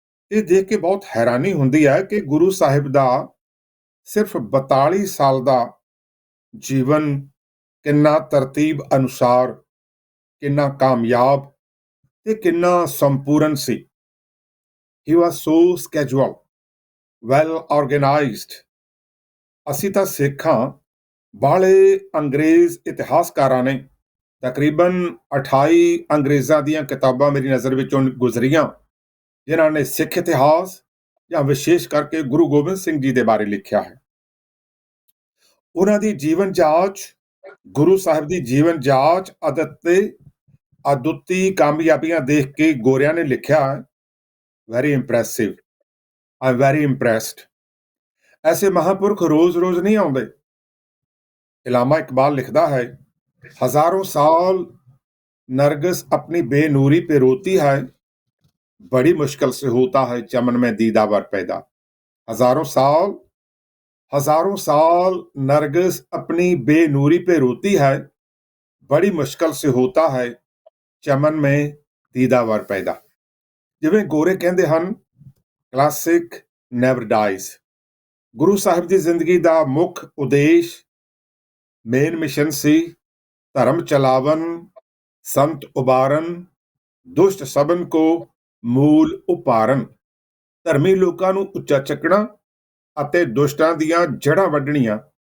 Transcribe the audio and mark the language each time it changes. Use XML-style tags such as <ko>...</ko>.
<pa>ਇਹ ਦੇਖ ਕੇ ਬਹੁਤ ਹੈਰਾਨੀ ਹੁੰਦੀ ਹੈ ਕਿ ਗੁਰੂ ਸਾਹਿਬ ਦਾ ਸਿਰਫ 42 ਸਾਲ ਦਾ ਜੀਵਨ ਕਿੰਨਾ ਤਰਤੀਬ ਅਨੁਸਾਰ, ਕਿੰਨਾ ਕਾਮਯਾਬ ਤੇ ਕਿੰਨਾ ਸੰਪੂਰਨ ਸੀ।</pa> <en>He was so scheduled, well organized.</en> <pa>ਅਸੀਂ ਤਾਂ ਸਿੱਖਾਂ ਬਾਹਲੇ ਅੰਗਰੇਜ਼ ਇਤਿਹਾਸਕਾਰਾਂ ਨੇ ਤਕਰੀਬਨ 28 ਅੰਗਰੇਜ਼ਾਂ ਦੀਆਂ ਕਿਤਾਬਾਂ ਮੇਰੀ ਨਜ਼ਰ ਵਿੱਚੋਂ ਗੁਜ਼ਰੀਆਂ, ਜਿਨ੍ਹਾਂ ਨੇ ਸਿੱਖ ਇਤਿਹਾਸ ਜਾਂ ਵਿਸ਼ੇਸ਼ ਕਰਕੇ ਗੁਰੂ ਗੋਬਿੰਦ ਸਿੰਘ ਜੀ ਦੇ ਬਾਰੇ ਲਿਖਿਆ ਹੈ। ਉਹਨਾਂ ਦੀ ਜੀਵਨ ਜਾਂਚ, ਗੁਰੂ ਸਾਹਿਬ ਦੀ ਜੀਵਨ ਜਾਂਚ ਅਦੁੱਤੀ ਕਾਮਯਾਬੀਆਂ ਦੇਖ ਕੇ ਗੋਰਿਆਂ ਨੇ ਲਿਖਿਆ ਹੈ</pa> <en>Very impressive. I am very impressed.</en> <pa>ਐਸੇ ਮਹਾਂਪੁਰਖ ਰੋਜ਼-ਰੋਜ਼ ਨਹੀਂ ਆਉਂਦੇ।</pa> <hi>इलामा इकबाल लिखता है, हजारों साल नरगिस अपनी बेनूरी पे रोती है, बड़ी मुश्किल से होता है चमन में दीदावर पैदा। हजारों साल नरगिस अपनी बेनूरी पे रोती है, बड़ी मुश्किल से होता है ਚਮਨ में ਦੀਦਾਵਰ ਪੈਦਾ।</hi> <pa>ਜਿਵੇਂ ਗੋਰੇ ਕਹਿੰਦੇ ਹਨ,</pa> <en>Classic never dies.</en> <pa>Guru Sahib ਦੀ ਜ਼ਿੰਦਗੀ ਦਾ ਮੁੱਖ ਉਦੇਸ਼, ਮੇਨ ਮਿਸ਼ਨ ਸੀ ਧਰਮ ਚਲਾਵਨ, ਸੰਤ ਉਬਾਰਨ, ਦੁਸ਼ਟ ਸਭਨ ਕੋ ਮੂਲ ਉਪਾਰਨ। ਧਰਮੀ ਲੋਕਾਂ ਨੂੰ ਉੱਚਾ ਚੱਕਣਾ ਅਤੇ ਦੁਸ਼ਟਾਂ ਦੀਆਂ ਜੜ੍ਹਾਂ ਵੱਢਣੀਆਂ।</pa>